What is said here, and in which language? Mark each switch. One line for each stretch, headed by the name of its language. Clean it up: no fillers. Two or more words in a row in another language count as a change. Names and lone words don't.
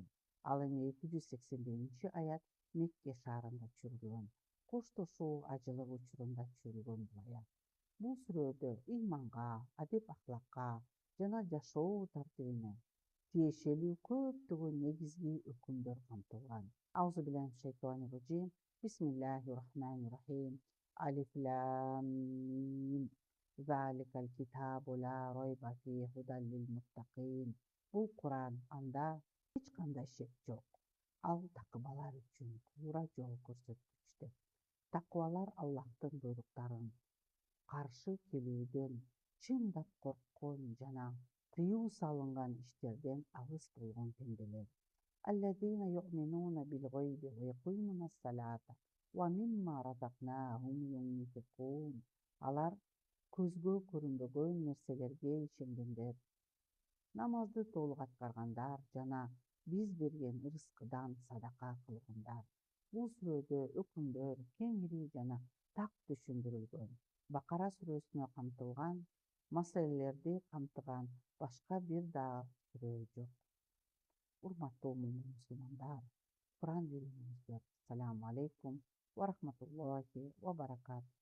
Kyrgyz: Ал эми 281 аят Мекке шаарында түшүрүлгөн. Коштошуу ажылык учурунда түшүрүлгөн бул аят. Бул сүрөдө ыйманга, адеп-акылакка жана жашоо тартибине тиешелүү көптөгөн негизги өкүмдөр камтылган.
Arabic: أعوذ بالله الشيطان الرجيم. بسم الله الرحمن الرحيم. الم. ذلك الكتاب لا ريب فيه هدى للمتقين.
Kyrgyz: Бул Куран, анда эч кандай шек жок. Ал такыбалар үчүн туура жол көрсөткүчтөр. Такыбалар Аллахтын буйруктарын каршы келүүдөн, чындап корккон жана тыюу салынган иштерден алыс болгон пенделер.
Arabic: الذين يؤمنون بالغيب ويقيمون الصلاة ومما رزقناهم ينفقون.
Kyrgyz: Алар көзгө көрүнбөгөн нерселерге ишенгендер, намазды толук аткаргандар жана биз берген рызкыдан садака кылгандар. Бул сүрөдө өкүмдөр кеңири жана так түшүндүрүлгөн. Бакара сүрөсүнө камтылган маселелерди камтыган башка бир дагы сүрө жок. Урматтуу мусулмандар, Куран үйрөнүңүздөр.
Arabic: السلام عليكم ورحمة الله وبركاته.